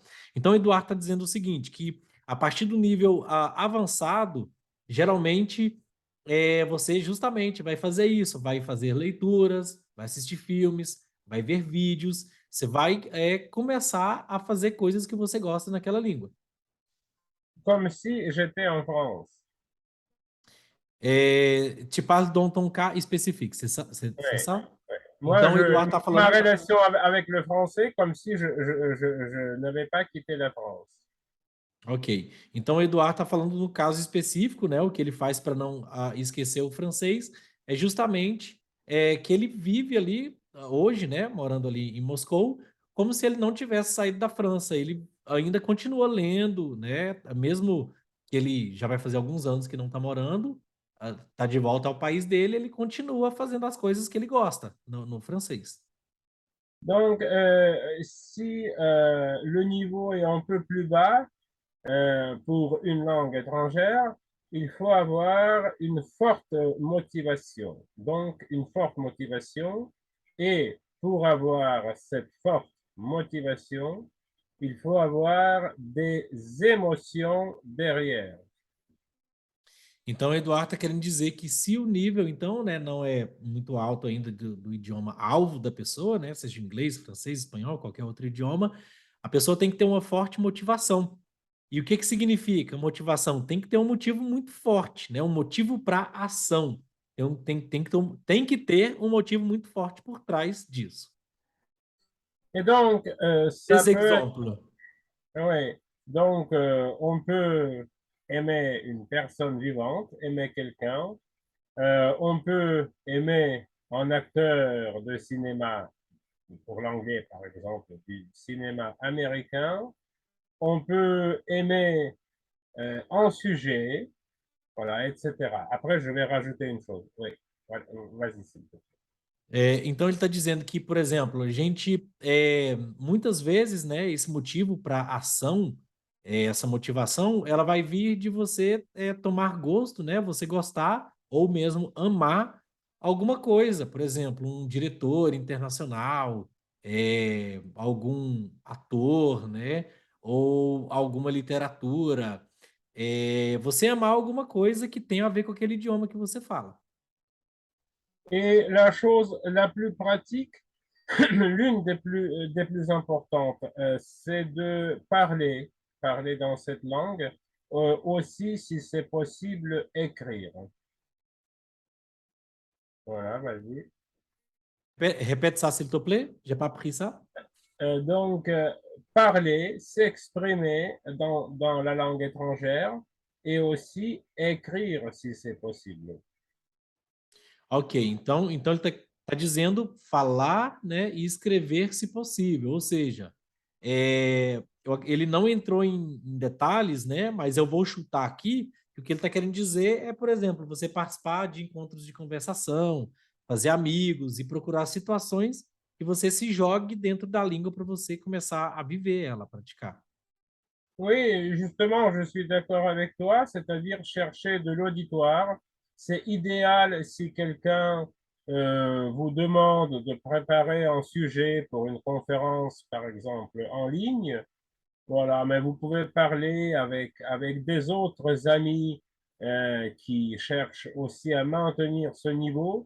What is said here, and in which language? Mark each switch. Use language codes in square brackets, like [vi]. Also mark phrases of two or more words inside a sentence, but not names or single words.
[pt] Então, o Eduardo está dizendo o seguinte, que a partir do nível avançado, geralmente você justamente vai fazer isso, vai fazer leituras, vai assistir filmes, vai ver vídeos, você vai começar a fazer coisas que você gosta naquela língua. [fr] Comme si j'étais en France. Tu parles dans ton cas spécifique, c'est ça? C'est Ouais. ça? Moi, [pt] Então, o Eduardo está [fr] ma [pt] falando... [fr] relation avec le français, comme si je n'avais pas quitté la France. Ok. [pt] Então, o Eduardo está falando no caso específico, né? O que ele faz para não esquecer o francês é justamente que ele vive ali hoje, né? Morando ali em Moscou, como se ele não tivesse saído da França. Ele ainda continua lendo, né? Mesmo que ele já vai fazer alguns anos que não está morando, está de volta ao país dele, ele continua fazendo as coisas que ele gosta no francês. [fr] Donc, si le niveau est un peu plus bas, pour une langue étrangère, il faut avoir une forte motivation. Donc, une forte motivation. Et pour avoir cette forte motivation, il faut avoir des émotions derrière. [pt] Então, o Eduardo está querendo dizer que se o nível, então, né, não é muito alto ainda do idioma alvo da pessoa, né, seja inglês, francês, espanhol, qualquer outro idioma, a pessoa tem que ter uma forte motivação. E o que significa motivação? Tem que ter um motivo muito forte, né, um motivo para ação. Então, tem que ter um motivo muito forte por trás disso. [fr] Et donc, ça Des peut... exemples. Oui, donc on peut aimer une personne vivante, aimer quelqu'un. On peut aimer un acteur de cinéma, pour l'anglais par exemple, du cinéma américain. On peut aimer un sujet, voilà, etc. Après, je vais rajouter une chose. Oui, vas-y, s'il te plaît. [pt] Então ele está dizendo que, por exemplo, a gente muitas vezes, né, esse motivo para ação, essa motivação, ela vai vir de você tomar gosto, né, você gostar ou mesmo amar alguma coisa, por exemplo, um diretor internacional, algum ator, né, ou alguma literatura, você amar alguma coisa que tem a ver com aquele idioma que você fala. [fr] Et la chose la plus pratique, l'une des plus importantes, c'est de parler dans cette langue, aussi, si c'est possible, écrire. Voilà, vas-y. Répète ça, s'il te plaît. J'ai pas pris ça. Donc, parler, s'exprimer dans la langue étrangère et aussi écrire, si c'est possible. [pt] Ok, então ele tá dizendo falar, né, e escrever se possível, ou seja, ele não entrou em detalhes, né, mas eu vou chutar aqui que o que ele está querendo dizer é, por exemplo, você participar de encontros de conversação, fazer amigos e procurar situações que você se jogue dentro da língua para você começar a viver ela, praticar. [fr] Oui, justement, je suis d'accord avec toi, c'est-à-dire chercher de l'auditoire. C'est idéal si quelqu'un vous demande de préparer un sujet pour une conférence, par exemple, en ligne. Voilà, mais vous pouvez parler avec des autres amis qui cherchent aussi à maintenir ce niveau.